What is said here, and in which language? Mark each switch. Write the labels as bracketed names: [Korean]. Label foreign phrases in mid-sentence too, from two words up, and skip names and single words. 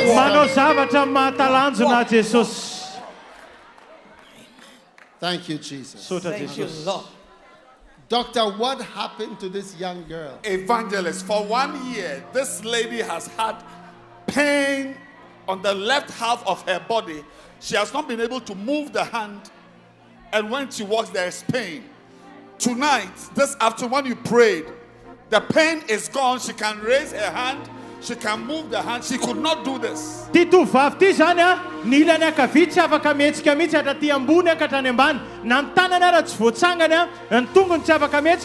[Malagasy] Manao zavatra mahatalanjona Jesosy. [English] Thank you, Jesus. Thank you, Lord. Doctor, what happened to this young girl? Evangelist, for 1 year, this lady has had pain on the left half of her body. She has not been able to move the hand, and when she walks, there is pain. Tonight, this afternoon, when you prayed, the pain is gone. She can raise her hand. She can move the hand. She could not do this. [Malagasy] Ty tovovavy ty zany a, ny ilany ankavia tsy afaka mihetsika mihitsy hatraty ambony ka hatrany ambany. Na ny tanany ara tsy voatsangany a, ny tongony tsy afaka mihetsika.